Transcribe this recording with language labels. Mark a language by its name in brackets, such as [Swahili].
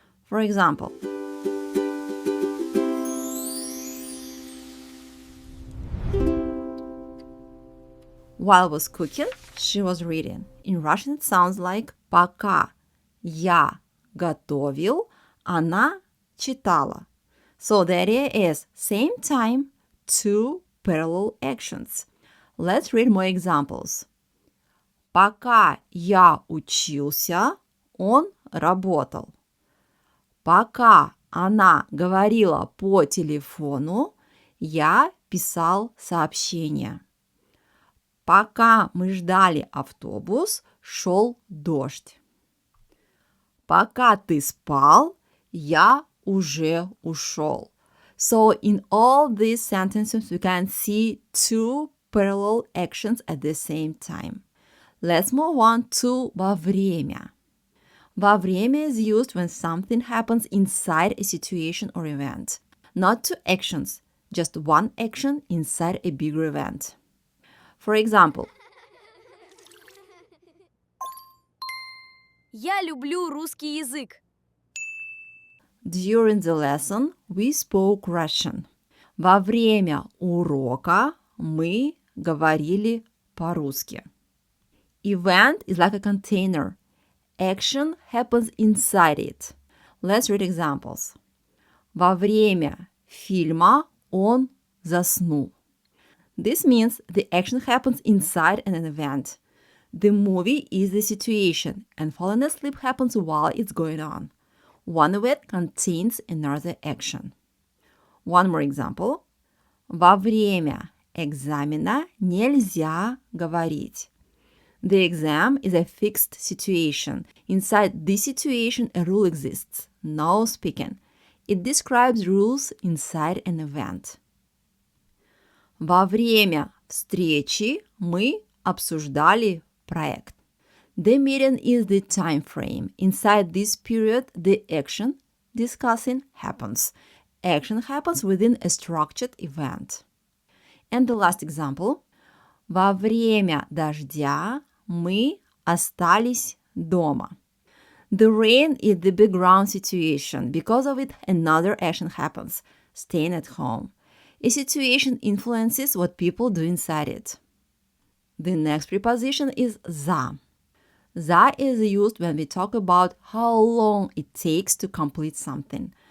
[English] For example, while was cooking, she was reading. In Russian it sounds like [Russian] пока я готовил, она читала. [English] So the idea is same time, two parallel actions. Let's read more examples. [Russian] Пока я учился, он работал. Пока она говорила по телефону, я писал сообщения. Пока мы ждали автобус, шел дождь. Пока ты спал, я уже ушел. [English] So in all these sentences we can see two parallel actions at the same time. Let's move on to во время. Во время is used when something happens inside a situation or event. Not two actions, just one action inside a bigger event. For example, [Russian] Я люблю русский язык. [English] during the lesson we spoke Russian. [Russian] Во время урока мы говорили по-русски. [English] Event is like a container. Action happens inside it. Let's read examples. [Russian] Во время фильма он заснул. [English] This means the action happens inside an event. The movie is the situation, and falling asleep happens while it's going on. One event contains another action. One more example. [Russian] Во время экзамена нельзя говорить. [English] The exam is a fixed situation. Inside this situation, a rule exists. No speaking. It describes rules inside an event. [Russian] Во время встречи мы обсуждали проект. [English] The meeting is the time frame. Inside this period, the action, discussing, happens. Action happens within a structured event. And the last example. [Russian] Во время дождя мы остались дома. [English] The rain is the background situation. Because of it, another action happens, staying at home. A situation influences what people do inside it. The next preposition is за. За is used when we talk about how long it takes to complete something.